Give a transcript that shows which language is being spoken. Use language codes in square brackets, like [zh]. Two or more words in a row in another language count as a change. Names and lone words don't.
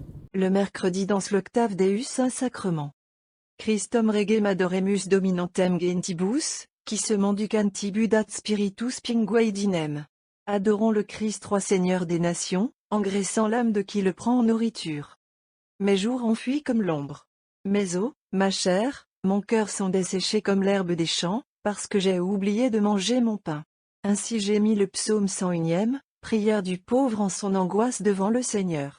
[fr] le mercredi dans l'octave Deus un sacrement. [la] Christum regem adoremus dominantem gentibus, qui se manducantibudat spiritus pinguaidinem. [fr] Adorons le Christ roi Seigneur des nations, engraissant l'âme de qui le prend en nourriture. Mes jours ont fui comme l'ombre. Mes os, ma chair, mon cœur sont desséchés comme l'herbe des champs, parce que j'ai oublié de manger mon pain. Ainsi j'ai mis le psaume 101, prière du pauvre en son angoisse devant le Seigneur.